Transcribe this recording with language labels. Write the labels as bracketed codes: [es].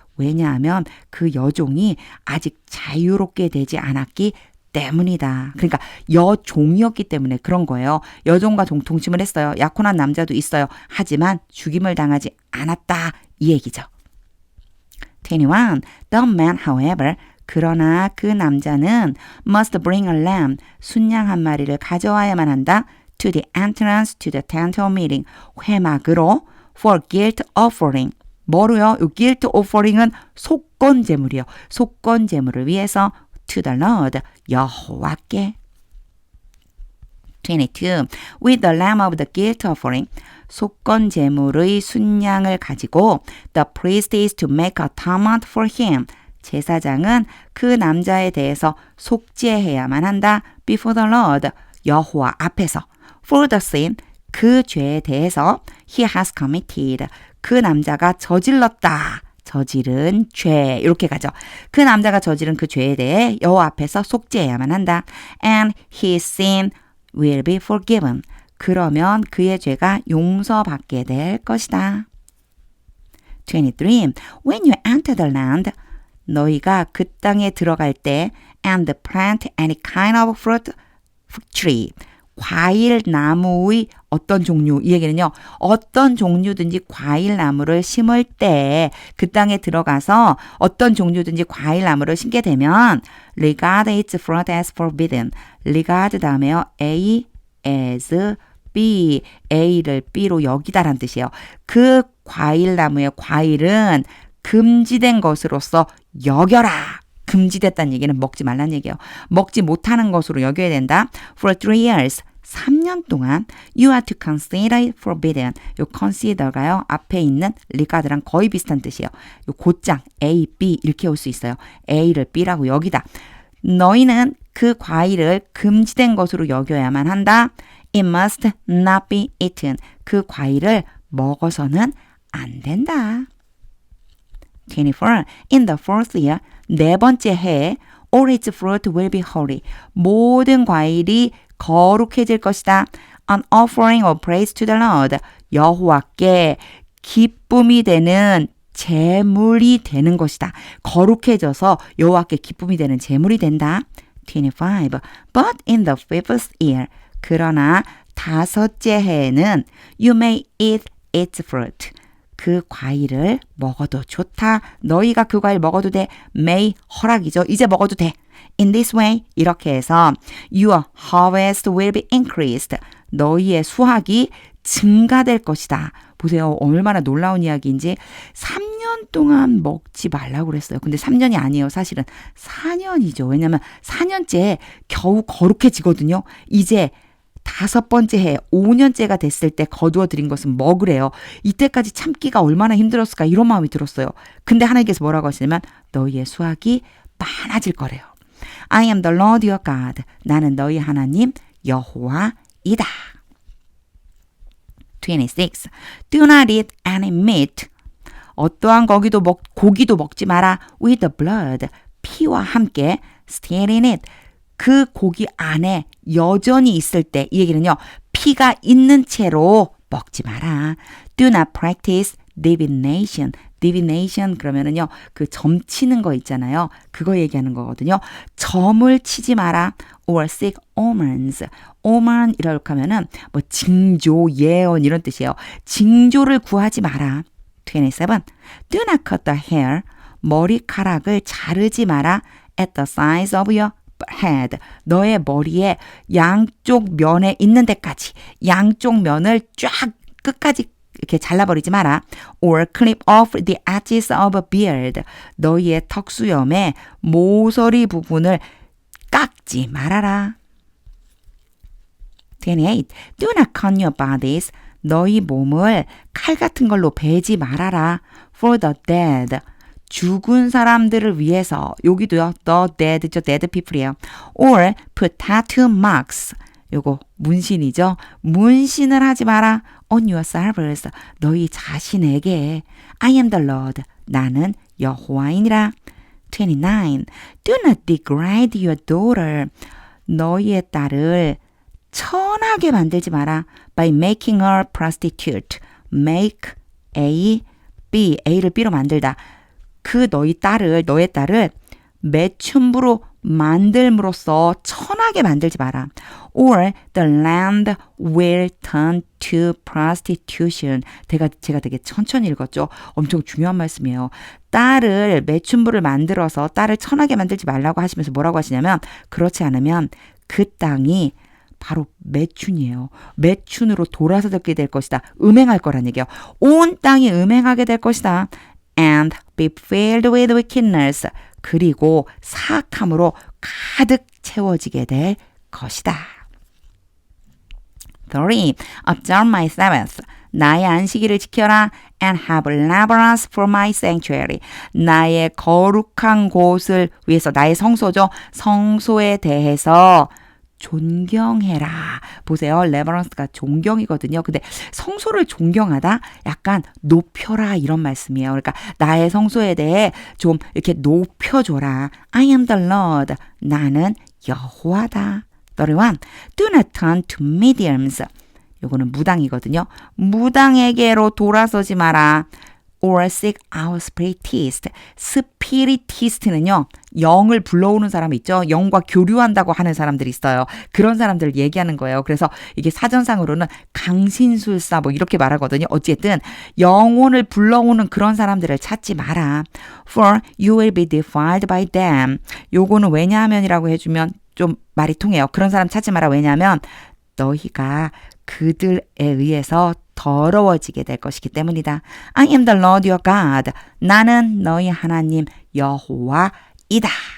[ko] 왜냐하면 그 여종이 아직 자유롭게 되지 않았기 때문이다. 그러니까 여종이었기 때문에 그런 거예요. 여종과 동침을 했어요. 약혼한 남자도 있어요. 하지만 죽임을 당하지 않았다. 이 얘기죠. 21. [en] The man, however, [ko] 그러나 그 남자는 [en] must bring a lamb, [ko] 순양 한 마리를 가져와야만 한다. [en] To the entrance to the tent of meeting, 회막으로 for guilt offering. [ko] 뭐로요? 이 guilt offering은 속건 제물이요. 속건 제물을 위해서 [en] to the Lord, [ko] 여호와께. 22. [en] With the lamb of the guilt offering, [ko] 속건 제물의 순양을 가지고 [en] the priest is to make atonement for him. [ko] 제사장은 그 남자에 대해서 속죄해야만 한다. [en] Before the Lord, [ko] 여호와 앞에서. [en] For the sin, [ko] 그 죄에 대해서 [en] he has committed. [ko] 그 남자가 저질렀다. 저지른 죄. 이렇게 가죠. 그 남자가 저지른 그 죄에 대해 여호와 앞에서 속죄해야만 한다. [en] And his sin will be forgiven. [ko] 그러면 그의 죄가 용서받게 될 것이다. 23. [en] When you enter the land, [ko] 너희가 그 땅에 들어갈 때 [en] and plant any kind of fruit tree, [ko] 과일 나무의 어떤 종류, 이 얘기는요, 어떤 종류든지 과일 나무를 심을 때 그 땅에 들어가서 어떤 종류든지 과일 나무를 심게 되면 [en] regard its fruit as forbidden. [ko] regard 다음에요, A as B, A를 B로 여기다란 뜻이에요. 그 과일 나무의 과일은 금지된 것으로서 여겨라. 금지됐다는 얘기는 먹지 말라는 얘기예요. 먹지 못하는 것으로 여겨야 된다. [en] For 3 years, [ko] 3년 동안 [en] you are to consider it forbidden. [ko] 요 consider가요. 앞에 있는 regard랑 거의 비슷한 뜻이에요. 요 곧장 A, B 이렇게 올 수 있어요. A를 B라고 여기다. 너희는 그 과일을 금지된 것으로 여겨야만 한다. [en] It must not be eaten. [ko] 그 과일을 먹어서는 안 된다. 24. [en] In the fourth year, [ko] 네 번째 해에 [en] all its fruit will be holy. [ko] 모든 과일이 거룩해질 것이다. [en] An offering of praise to the Lord. [ko] 여호와께 기쁨이 되는 제물이 되는 것이다. 거룩해져서 여호와께 기쁨이 되는 제물이 된다. 25. [en] But in the fifth year, [ko] 그러나 다섯째 해에는 [en] you may eat its fruit. [ko] 그 과일을 먹어도 좋다. 너희가 그 과일 먹어도 돼. may, 허락이죠. 이제 먹어도 돼. [en] In this way, [ko] 이렇게 해서 [en] your harvest will be increased. [ko] 너희의 수확이 증가될 것이다. 보세요. 얼마나 놀라운 이야기인지. 3년 동안 먹지 말라고 그랬어요. 근데 3년이 아니에요. 사실은 4년이죠. 왜냐하면 4년째 겨우 거룩해지거든요. 이제 5번째 해, 5년째가 됐을 때 거두어 드린 것은 먹으래요. 이때까지 참기가 얼마나 힘들었을까 이런 마음이 들었어요. 근데 하나님께서 뭐라고 하시냐면 너희의 수확이 많아질 거래요. [en] I am the Lord your God. [ko] 나는 너희 하나님 여호와이다. [en] 26. Do not eat any meat. [ko] 어떠한 고기도 먹지 마라. [en] With the blood. [ko] 피와 함께 [en] still in it. [ko] 그 고기 안에 여전히 있을 때 이 얘기는요. 피가 있는 채로 먹지 마라. [en] Do not practice divination. [ko] divination 그러면은요. 그 점 치는 거 있잖아요. 그거 얘기하는 거거든요. 점을 치지 마라. [en] or seek omens. [ko] omen 이렇게 하면은 뭐 징조, 예언 이런 뜻이에요. 징조를 구하지 마라. 27. [en] Do not cut the hair. [ko] 머리카락을 자르지 마라. [en] at the size of your head. [ko] 너의 머리에 양쪽 면에 있는 데까지 양쪽 면을 쫙 끝까지 이렇게 잘라버리지 마라. [en] or clip off the edges of a beard. [ko] 너희의 턱수염의 모서리 부분을 깎지 말아라. [en] 28. Do not cut your bodies. [ko] 너희 몸을 칼 같은 걸로 베지 말아라. [en] for the dead. [ko] 죽은 사람들을 위해서. 여기도요. the dead죠. [en] dead people이에요. or put tattoo marks. [ko] 요거 문신이죠. 문신을 하지 마라. [en] on yourselves. [ko] 너희 자신에게. [en] I am the Lord. [ko] 나는 여호와이니라. 29. [en] Do not degrade your daughter. [ko] 너희의 딸을 천하게 만들지 마라. [en] by making her prostitute. make A, B, [ko] A를 B로 만들다. 그 너의 딸을 매춘부로 만들므로써 천하게 만들지 마라. [en] or the land will turn to prostitution. [ko] 제가 되게 천천히 읽었죠. 엄청 중요한 말씀이에요. 딸을 매춘부를 만들어서 딸을 천하게 만들지 말라고 하시면서 뭐라고 하시냐면 그렇지 않으면 그 땅이 바로 매춘이에요. 매춘으로 돌아서 듣게 될 것이다. 음행할 거란 얘기예요. 온 땅이 음행하게 될 것이다. [en] and be filled with wickedness. [ko] 그리고 사악함으로 가득 채워지게 될 것이다. [en] 3. Observe my Sabbath. [ko] 나의 안식일을 지켜라. [en] and have reverence for my sanctuary. [ko] 나의 거룩한 곳을 위해서 나의 성소죠. 성소에 대해서 존경해라. 보세요. reverence가 존경이거든요. 근데 성소를 존경하다? 약간 높여라 이런 말씀이에요. 그러니까 나의 성소에 대해 좀 이렇게 높여줘라. [en] I am the Lord. [ko] 나는 여호와다. [en] 31. Do not turn to mediums. [ko] 요거는 무당이거든요. 무당에게로 돌아서지 마라. [en] or seek out spiritist. 스피리티스트는요. [ko] 영을 불러오는 사람 있죠. 영과 교류한다고 하는 사람들이 있어요. 그런 사람들을 얘기하는 거예요. 그래서 이게 사전상으로는 강신술사 뭐 이렇게 말하거든요. 어쨌든 영혼을 불러오는 그런 사람들을 찾지 마라. [en] For you will be defiled by them. [ko] 요거는 왜냐하면이라고 해주면 좀 말이 통해요. 그런 사람 찾지 마라. 왜냐하면 너희가 그들에 의해서 더러워지게 될 것이기 때문이다. [en] I am the Lord your God. [ko] 나는 너희 하나님 여호와이다.